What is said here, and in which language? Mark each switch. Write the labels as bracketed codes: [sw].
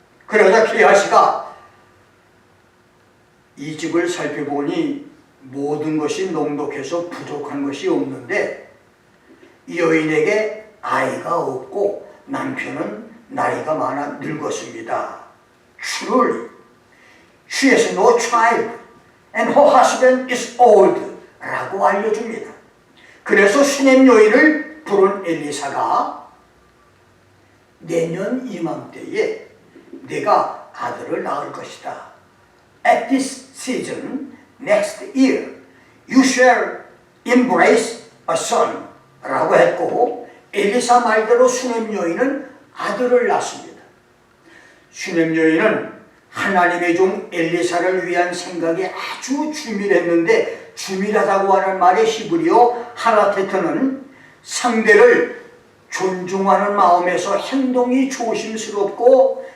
[ko] 그러자 게하시가 이 집을 살펴보니 모든 것이 농독해서 부족한 것이 없는데, 여인에게 아이가 없고 남편은 나이가 많아 늙었습니다. [en] Truly, she has no child and her husband is old [ko] 라고 알려줍니다. 그래서 수냄 여인을 부른 엘리사가 내년 이맘때에 내가 아들을 낳을 것이다. [en] At this season, next year, you shall embrace a son [ko] 라고 했고, 엘리사 말대로 수냄 여인은 아들을 낳습니다. 수냄 여인은 하나님의 종 엘리사를 위한 생각이 아주 주밀했는데, 주밀하다고 하는 말의 히브리어 하라테트는 상대를 존중하는 마음에서 행동이 조심스럽고